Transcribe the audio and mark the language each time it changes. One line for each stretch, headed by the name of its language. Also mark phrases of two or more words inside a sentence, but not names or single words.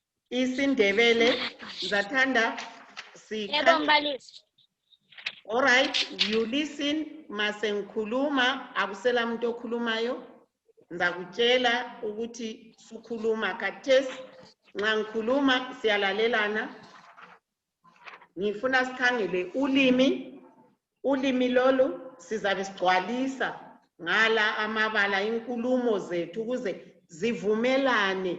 North Ndebele: IsiNdebele ngizathanda
English: all right, you listen,
North Ndebele: mase ngikhuluma, akusela umuntu okhulumayo. Ngizakutshela ukuthi sukhuluma khathesi. Nxa ngikhuluma siyalalelana. Ngifuna sikhangele ulimi lolu sizabe sigcwalisa ngala amabala inkulumo zethu ukuze zivumelane.